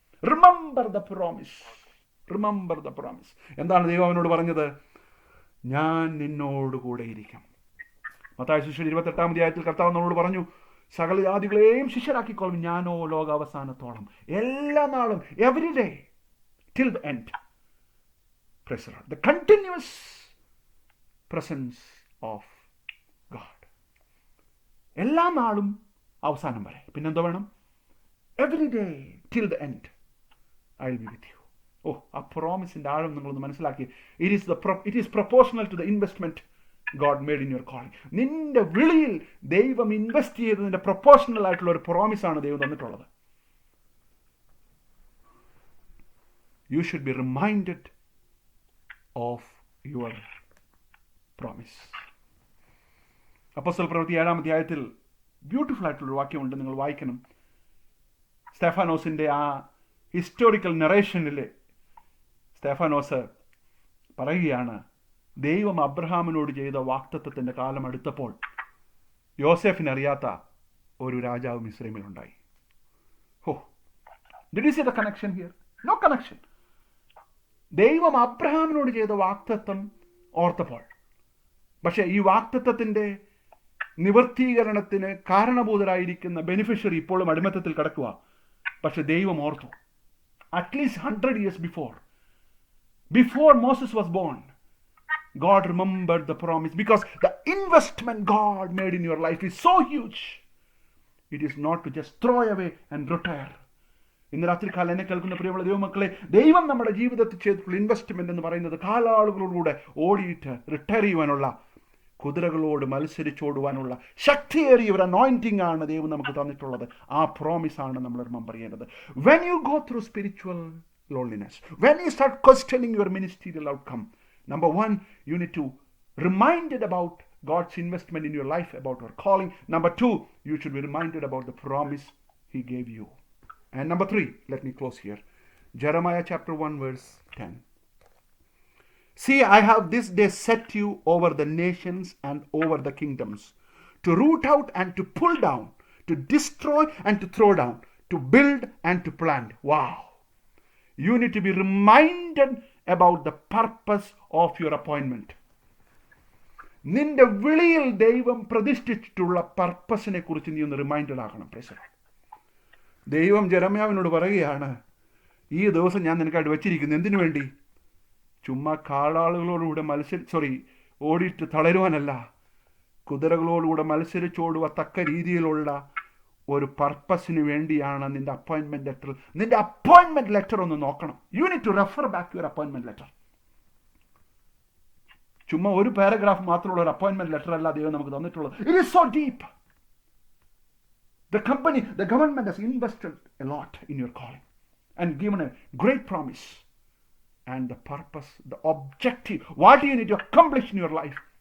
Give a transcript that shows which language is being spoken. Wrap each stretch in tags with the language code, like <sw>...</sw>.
<en>Remember the promise, remember the promise.</en> <ml>എന്താണ് ദൈവം അവനോട് പറഞ്ഞത്? ഞാൻ നിന്നോടുകൂടെ ഇരിക്കും. മത്തായി സുവിശേഷം 28-ാം അധ്യായത്തിൽ കർത്താവ് നമ്മളോട് പറഞ്ഞു, സകല ജാതികളെയും ശിഷ്യരാക്കിക്കോളും, ഞാനോ ലോകാവസാനത്തോളം. എല്ലാ നാളും,</ml> <en>Every day till the end. Praise the Lord. The continuous presence of God.</en> <ml>എല്ലാ നാളും അവസാനം വരെ. പിന്നെന്തോ വേണം?</ml> <en>Every day till the end I will be with you.</en> <ml>ആ പ്രോമിസിന്റെ ആഴം നിങ്ങളൊന്ന് മനസ്സിലാക്കി.</ml> <en>It is proportional to the investment God made in your calling.</en> <ml>നിന്റെ വിളിയിൽ ദൈവം ഇൻവെസ്റ്റ് ചെയ്തതിന്റെ പ്രൊപ്പോർഷണൽ ആയിട്ടുള്ള ഒരു പ്രോമിസാണ് ദൈവം തന്നിട്ടുള്ളത്.</ml> <en>You should be reminded of your promise.</en> <ml>അപ്പോസ്തല പ്രവൃത്തി 7-ാം അധ്യായത്തിൽ ബ്യൂട്ടിഫുൾ ആയിട്ടുള്ളൊരു വാക്യമുണ്ട്, നിങ്ങൾ വായിക്കണം. സ്തെഫാനോസിന്റെ ആ ഹിസ്റ്റോറിക്കൽ നറേഷനിൽ സ്തെഫാനോസ് പറയുകയാണ്, ദൈവം അബ്രഹാമിനോട് ചെയ്ത വാഗ്ദത്തത്തിന്റെ കാലം അടുത്തപ്പോൾ യോസേഫിനറിയാത്ത ഒരു രാജാവ് മിസ്രൈമിലുണ്ടായി.</ml> <en>Did you see the connection here? No connection.</en> <ml>ദൈവം അബ്രഹാമിനോട് ചെയ്ത വാഗ്ദത്തം ഓർത്തപ്പോൾ, പക്ഷെ ഈ വാഗ്ദത്തത്തിന്റെ നിവർത്തീകരണത്തിന് കാരണഭൂതരായിരിക്കുന്ന ബെനിഫിഷ്യറി ഇപ്പോഴും അടിമത്തത്തിൽ കിടക്കുക. പക്ഷെ ദൈവം ഓർത്തു.</ml> <en>At least 100 years before Moses was born, God remembered the promise, because the investment God made in your life is so huge. It is not to just throw away and retire.</en> <ml>ഇന്ന് രാത്രി കാലം എന്നെ കേൾക്കുന്ന പ്രിയമുള്ള ദൈവമക്കളെ, ദൈവം നമ്മുടെ ജീവിതത്തിൽ ചെയ്തിട്ടുള്ള ഇൻവെസ്റ്റ്മെന്റ് എന്ന് പറയുന്നത് കാലാളുകളോടുകൂടെ ഓടിയിട്ട് റിട്ടയർ ചെയ്യുവാനുള്ള, കുതിരകളോട് മത്സരിച്ചോടുവാനുള്ള ശക്തിയേറിയ ഒരു അനോയിന്റിംഗ് ആണ് ദൈവം നമുക്ക് തന്നിട്ടുള്ളത്. ആ പ്രോമിസ് ആണ് നമ്മൾ റിമെമ്പർ ചെയ്യേണ്ടത്.</ml> <en>When you go through spiritual loneliness, when you start questioning your ministerial outcome, number one, you need to reminded about God's investment in your life, about your calling. Number two, you should be reminded about the promise He gave you. And number three, let me close here. Jeremiah chapter 1 verse 10. See, I have this day set you over the nations and over the kingdoms, to root out and to pull down, to destroy and to throw down, to build and to plant. Wow. You need to be reminded about the purpose of your appointment.</en> <ml>നിന്റെ വിളിയിൽ ദൈവം പ്രതിഷ്ഠിച്ചിട്ടുള്ള പർപ്പസിനെ കുറിച്ച് നീ ഒന്ന് reminded ആകണം. ദൈവം ജെരമ്യാവിനോട് പറയുകയാണ്, ഈ ദിവസം ഞാൻ നിനക്കായിട്ട് വെച്ചിരിക്കുന്നു. എന്തിനു വേണ്ടി? ചുമ്മാ കാളാളുകളോടുകൂടെ ഓടിയിട്ട് തളരുവാനല്ല, കുതിരകളോടുകൂടെ മത്സരിച്ചോടുവത്തക്ക രീതിയിലുള്ള ഒരു പർപ്പസിന് വേണ്ടിയാണ് നിന്റെ അപ്പോയിൻമെന്റ് ലെറ്റർ. നിന്റെ അപ്പോയിൻമെന്റ് ലെറ്റർ ഒന്ന് നോക്കണം. You need to refer back your അപ്പോയിൻമെന്റ് letter. ചുമ്മാ ഒരു പാരഗ്രാഫ് മാത്രമുള്ള ഒരു അപ്പോയിൻമെന്റ് ലെറ്റർ അല്ല ദൈവം നമുക്ക് തന്നിട്ടുള്ളത്.</ml> <en>It is so deep. The government has invested a lot in your calling and given a great promise. And the purpose, the objective, what do you need to accomplish in your life?</en>